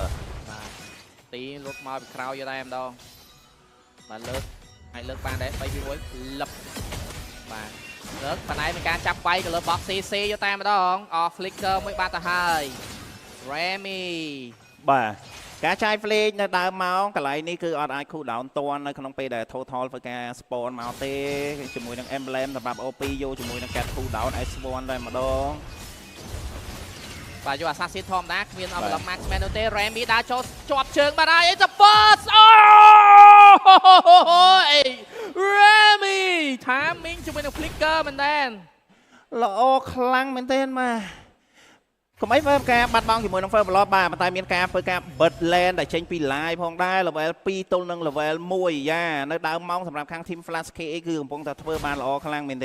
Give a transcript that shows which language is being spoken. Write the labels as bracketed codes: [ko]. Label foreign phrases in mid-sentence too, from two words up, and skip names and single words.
[km] បាទទីលុតមកពីក្រោយយកដែរម្ដងបាទលើកហើយលើកបានដែរ3 2 1លឹបបាទលើកបណ្ដៃមានការចាប់វាយទៅលើ [en] box CC [km] យកតែម្ដងអស់ flicker មួយបាត់ទៅហើយ Remy បាទការចាយ flash នៅដើមមកកន្លែងនេះគឺអត់អាច [en] cool down [km] តន់នៅក្នុងពេលដែល total ធ្វើការ spawn មកទេជាមួយនឹង emblem សម្រាប់ OP យកជាមួយនឹងការ [en] cool down [km] S1 តែម្ដង បាទយក assassin ធម្មតាគ្មាន [en] envelope marksman [km] នោះទេ Remy ដើរចូលជាប់ជើងបាត់ហើយ [en] it's a first [km] អូ Remy timing ជាមួយនឹង flicker មែនដែរ ល្អខ្លាំងមែនទេម៉ាកុំអីធ្វើការបាត់បង់ជាមួយនឹង [en] First Blood [km] បាទប៉ុន្តែមានការធ្វើការបិទ lane ដែលចេញពី live ផងដែរ level 2ទល់នឹង level 1យ៉ានៅដើមម៉ោងសម្រាប់ខាង team Flash KA គឺកំពុងតែធ្វើបានល្អខ្លាំងមែនទេ